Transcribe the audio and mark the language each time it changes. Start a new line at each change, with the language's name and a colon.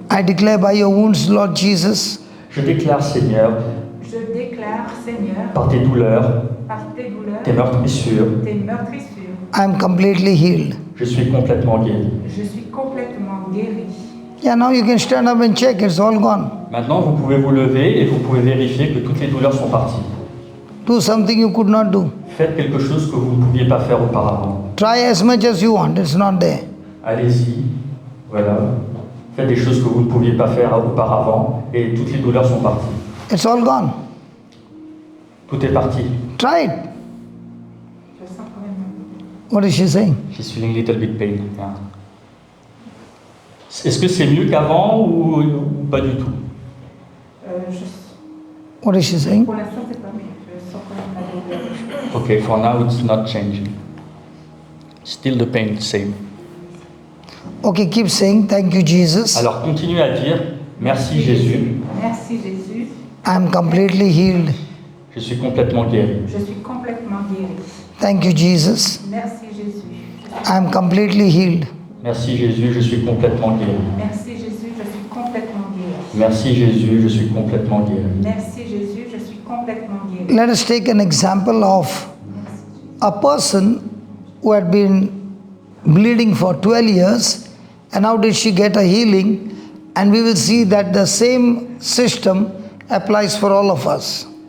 English: I declare by your wounds, Lord Jesus,
French: Je déclare Seigneur, Je déclare, Seigneur, par tes douleurs, par tes douleurs, tes meurtrissures, tes meurtrissures,
English: I am completely healed.
French: je suis complètement guéri. je suis complètement guéri.
English: Yeah, now you can stand up and check, it's all gone.
French: Maintenant, vous pouvez vous lever et vous pouvez vérifier que toutes les douleurs sont parties.
English: Do something you could not do.
French: Faites quelque chose que vous ne pouviez pas faire auparavant.
English: Try as much as you want, it's not there.
French: Allez-y, voilà. Faites des choses que vous ne pouviez pas faire auparavant et toutes les douleurs sont parties.
English: It's all gone.
French: Tout est parti.
English: Try it.
French: Je sens quand même.
English: What is she saying? She's feeling a little bit pain. Yeah.
French: Est-ce que c'est mieux qu'avant ou pas du tout?
English: What is she saying?
French: Pour l'instant, c'est pas mieux. Je sens quand même la douleur.
English: Okay, for now it's not changing. Still the pain, same. Okay, keep saying, thank you, Jesus.
French: Alors continuez à dire merci Jésus, Merci Jésus.
English: I am completely healed.
French: je suis complètement guéri. Je suis complètement guéri.
English: Thank you, Jesus.
French: Merci Jésus.
English: I am completely healed.
French: Merci Jésus, je suis complètement guéri. Merci Jésus, je suis complètement guéri. Merci Jésus, je suis complètement guéri. Merci Jésus, je suis complètement guéri.
English: Let us take an example of a person who had been bleeding for 12 years and how did she get a healing, and we will see that the same system applies for all of us.